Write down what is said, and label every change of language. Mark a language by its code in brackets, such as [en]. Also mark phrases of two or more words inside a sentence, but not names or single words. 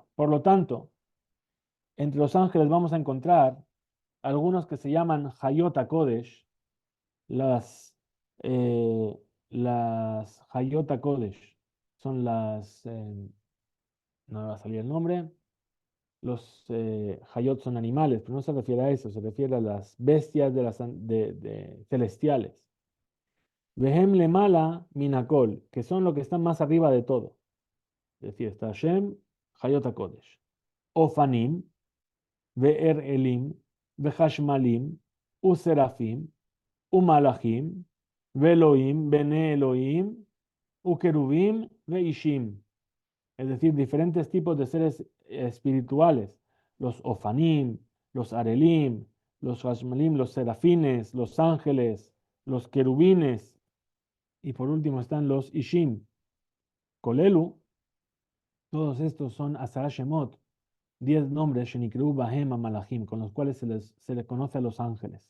[es] Por lo tanto, entre los ángeles vamos a encontrar algunos que se llaman [he] חיות הקודש, [es] eh, las [he] חיות הקודש, [es] son no me va a salir el nombre, los hayot son animales, pero no se refiere a eso, se refiere a las bestias celestiales. [he] והם למעלה מן הכל, [es] que son lo que están más arriba de todo. Es decir, está Hashem, [he] חיות הקודש. אופנים ואראלים וחשמלים ושרפים ומלאכים ואלוהים בני אלוהים וכרובים ואישים. [es] Es decir, diferentes tipos de seres espirituales. Los Ofanim, los Arelim, los Hashmalim, los serafines, los ángeles, los querubines. Y por último están los Ishim. Kolelu, todos estos son [he] עשרה שמות, [es] 10 nombres, [he] שנקראו בהם מלאכים, [es] con los cuales se les conoce a los ángeles.